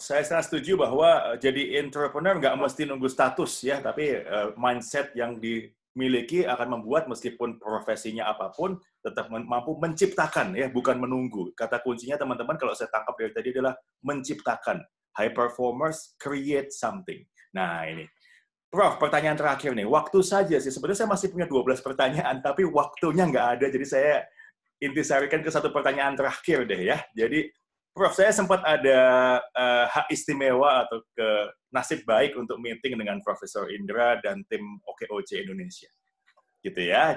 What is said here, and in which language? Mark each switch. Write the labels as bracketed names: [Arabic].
[Indonesian] Saya sangat setuju bahwa jadi entrepreneur nggak mesti nunggu status ya, tapi mindset yang dimiliki akan membuat meskipun profesinya apapun, tetap mampu menciptakan ya, bukan menunggu. Kata kuncinya teman-teman kalau saya tangkap dari tadi adalah menciptakan. [English] High performers create something. [Indonesian] Nah ini. Prof, pertanyaan terakhir nih. Waktu saja sih. Sebenarnya saya masih punya 12 pertanyaan, tapi waktunya nggak ada. Jadi saya intisarikan ke satu pertanyaan terakhir deh ya. Jadi, Prof, saya sempat ada hak istimewa atau nasib baik untuk meeting dengan Profesor Indra dan tim OKOC Indonesia. Gitu ya.